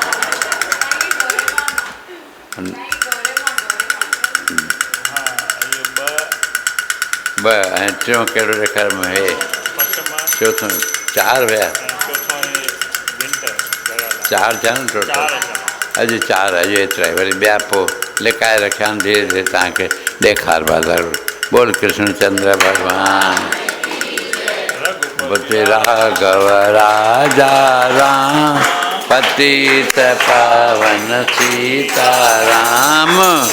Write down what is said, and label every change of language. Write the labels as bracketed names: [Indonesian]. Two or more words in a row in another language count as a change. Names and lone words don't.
[Sindhi] ॿ ऐं टियों कहिड़ो ॾेखारियोमांव हे चोथों 4 हुया 4 थिया न टोटल अॼु 4 अॼु एतिरा ई वरी ॿिया पोइ लिकाए रखिया आहिनि धीरे धीरे तव्हांखे ॾेखारिबा ज़रूरु। [Hindi] बोल कृष्ण चंद्र भगवान राघव राजा राम पतित पावन सीताराम।